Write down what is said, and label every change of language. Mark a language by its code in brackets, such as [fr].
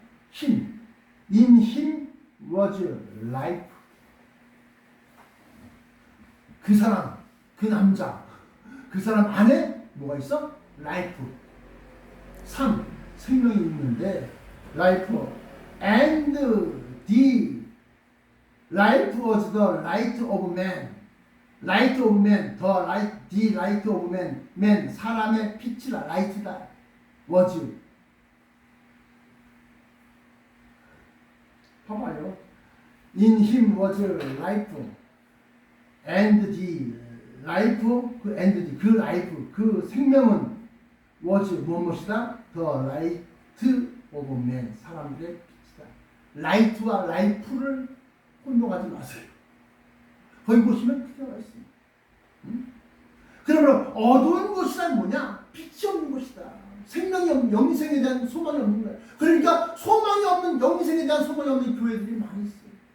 [en] 힘. In him was life. [ko] 그 사람, 그 남자, 그 사람 안에 뭐가 있어? [en] life. 3. [ko] 생명이 있는데 life. [en] And the life was the light of man. Light of man, the light of man, man [ko] 사람의 빛이라, [en] light다, was. [ko] 봐봐요. [en] In him was life, and the life, 그 life, [ko] 그 생명은 [en] was [ko] 무엇이다? [en] The light of man, [ko] 사람들의 빛이다. light와 life를 혼동하지 마세요. 거기 보시면 크게 나와 있습니다. 그러므로 어두운 곳이란 뭐냐? 빛이 없는 곳이다. 생명이 없는, 영생에 대한 소망이 없는 거야. 그러니까 소망이 없는, 영생에 대한 소망이 없는 교회들이 많이 있어요.